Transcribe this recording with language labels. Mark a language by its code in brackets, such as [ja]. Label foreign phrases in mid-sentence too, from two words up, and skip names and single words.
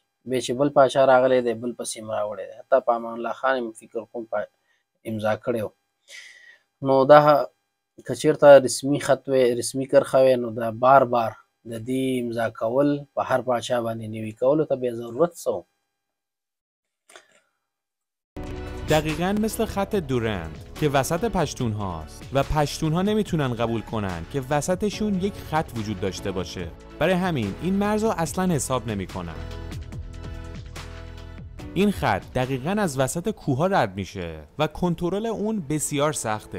[ps] بیا چې بل پاچا راغلی دی بل پسې هم راوړی دی، حتی په امان الله خان هم فکر کوم امضا کړی و. نو دا که چېرته رسمي خط وی، رسمي کرښه وی، نو دا بار بار د دې امضا کول په هر پاچا باندې نوي کولو ته بیا ضرورت څه و؟ [fa] دقیقاً مثل خط دورند که وسط پشتون هاست و پشتون ها نمیتونن قبول کنن که وسطشون یک خط وجود داشته باشه. برای همین این مرز رو اصلاً حساب نمی کنن. این خط دقیقاً از وسط کوه ها رد میشه و کنترل اون بسیار سخته.